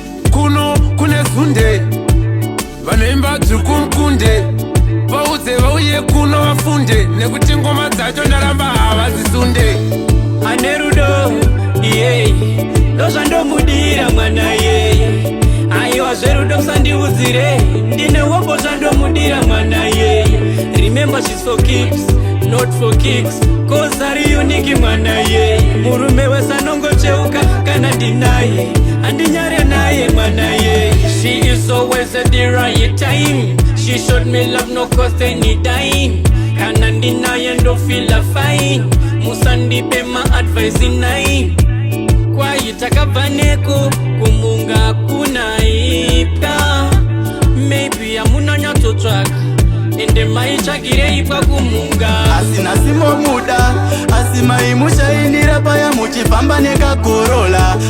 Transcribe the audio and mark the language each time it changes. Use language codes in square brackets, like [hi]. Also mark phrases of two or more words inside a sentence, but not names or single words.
[sn] Kuno kune zunde, vanoimba dzvuku mukunde, vaudze vauye kuno vafunde, nekuti ngoma dzacho ndaramba havadzisunde. Ane rudo, iye, ndozvandomudira mwana, iye. Aiwa, zverudo musandiudzire, ndine wombo zvandomudira mwana, iye. [en] Remember, she's for keeps, not for kicks, 'cause [sn] ari unique mwana, iye. Murume wese anongocheuka kana ndinaye, andinyare naye mwana, iye. [en] She is always at the right time. She showed me love, no cost any dime. [sn] Kana ndinaye ndo [en] feel fine. [sn] Musandipe ma [en] advice in nine. [sn] Kwai takabva neko, kumunga kunaipwa. Maybe hamuna nyatsotsvaka, ende maitsvagirei pakumunga. Asi nhasi momuda, asi maimushainira paya muchifamba nekakorola.